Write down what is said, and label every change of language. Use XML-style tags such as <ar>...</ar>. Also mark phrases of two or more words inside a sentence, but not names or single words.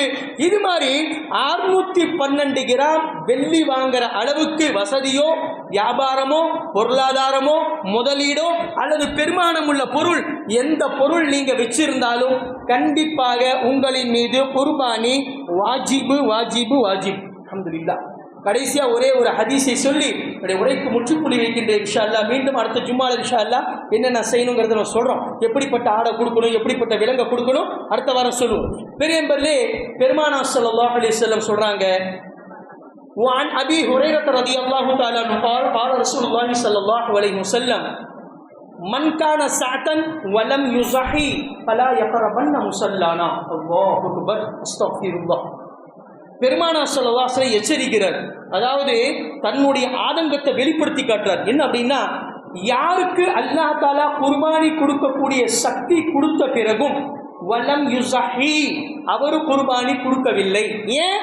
<ta>இது மாதிரி 612 கிராம் வெள்ளி வாங்குற அளவுக்கு வசதியோ வியாபாரமோ பொருளாதாரமோ முதலீடோ அல்லது பெருமானம் உள்ள பொருள் எந்த பொருள் நீங்க வச்சிருந்தாலும் கண்டிப்பாக உங்களின் மீது குர்பானி வாஜிபு வாஜிபு வாஜிப். அல்ஹம்துலில்லாஹ். கடைசியா ஒரே ஒரு ஹதீஸை சொல்லி என்னுடைய உரைக்கு முற்றுப்புள்ளி வைக்கின்றேன்</ta> <ar>إن شاء الله.</ar> <ta>மீண்டும் அடுத்த ஜும்மால</ta> <ar>إن شاء الله</ar> <ta>என்னென்ன செய்யணுங்கிறத நம்ம சொல்றோம். எப்படிப்பட்ட ஆடை கொடுக்கணும், எப்படிப்பட்ட விலங்கை கொடுக்கணும் அடுத்த வாரம் சொல்லுவோம். பெரியம்பர்லே பெருமானார்</ta> <ar>صلى الله عليه وسلم</ar> <ta>சொல்றாங்க,</ta> <ar>وعن أبي هريرة رضي الله تعالى عنه قال قال رسول الله صلى الله عليه وسلم من كان ساعة ولم يضحي فلا يقربن مصلانا. الله أكبر استغفر الله.</ar> <ta>பெருமானார்</ta> <ar>صلى الله عليه وسلم</ar> <ta>எச்சரிக்கிறார். அதாவது தன்னுடைய ஆதங்கத்தை வெளிப்படுத்தி காட்டுறார். என்ன அப்படின்னா, யாருக்கு அல்லாஹ் தஆலா குர்பானி கொடுக்கக்கூடிய சக்தி கொடுத்த பிறகும்</ta> <ar>ولم يضح</ar> <ta>அவர் குர்பானி கொடுக்கவில்லை, ஏன்?</ta>